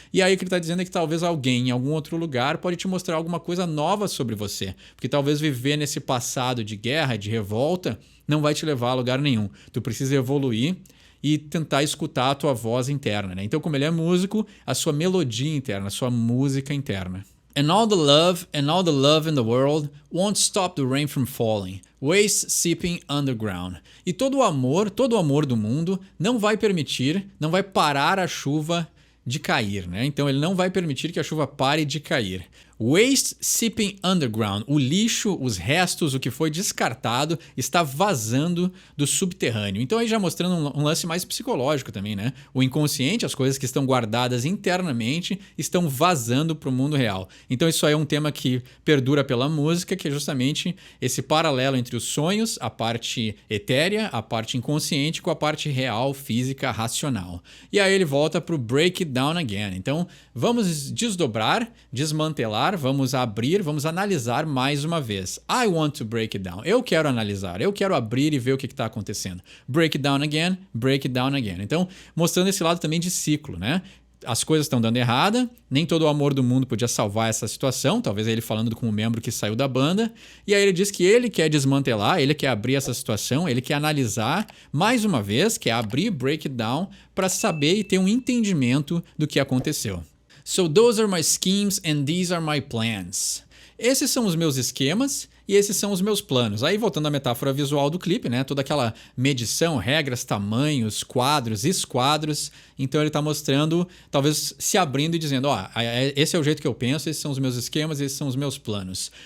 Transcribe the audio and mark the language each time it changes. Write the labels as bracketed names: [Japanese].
[Portuguese] E aí o que ele está dizendo é que talvez alguém em algum outro lugar pode te mostrar alguma coisa nova sobre você. Porque talvez viver nesse passado de guerra, de revolta, não vai te levar a lugar nenhum. Tu precisa evoluir e tentar escutar a tua voz interna, Então, como ele é músico, a sua melodia interna, a sua música interna. [English] And all the love in the world won't stop the rain from falling, waste seeping underground. [Portuguese] E todo o amor do mundo não vai parar a chuva de cair, Então ele não vai permitir que a chuva pare de cair. [English] Waste seeping underground, [Portuguese] o lixo, os restos, o que foi descartado está vazando do subterrâneo. Então aí já mostrando um lance mais psicológico também, O inconsciente, as coisas que estão guardadas internamente, estão vazando para o mundo real. Então isso aí é um tema que perdura pela música, que é justamente esse paralelo entre os sonhos, a parte etérea, a parte inconsciente com a parte real, física, racional. E aí ele volta para o Break It Down Again. Então vamos desdobrar, desmantelar, vamos abrir, vamos analisar mais uma vez. [English] I want to break it down. [Portuguese] Eu quero analisar, eu quero abrir e ver o que está acontecendo. [English] Break it down again, break it down again. [Portuguese] Então, mostrando esse lado também de ciclo, As coisas estão dando errada, nem todo o amor do mundo podia salvar essa situação, talvez ele falando com um membro que saiu da banda, e aí ele diz que ele quer desmantelar, ele quer abrir essa situação, ele quer analisar mais uma vez, quer abrir, [English] break it down, [Portuguese] para saber e ter um entendimento do que aconteceu. [English] So those are my schemes and these are my plans. [Portuguese] Esses são os meus esquemas e esses são os meus planos. Aí voltando à metáfora visual do clipe, Toda aquela medição, regras, tamanhos, quadros, esquadros. Então ele está mostrando, talvez se abrindo e dizendo, esse é o jeito que eu penso, esses são os meus esquemas, esses são os meus planos.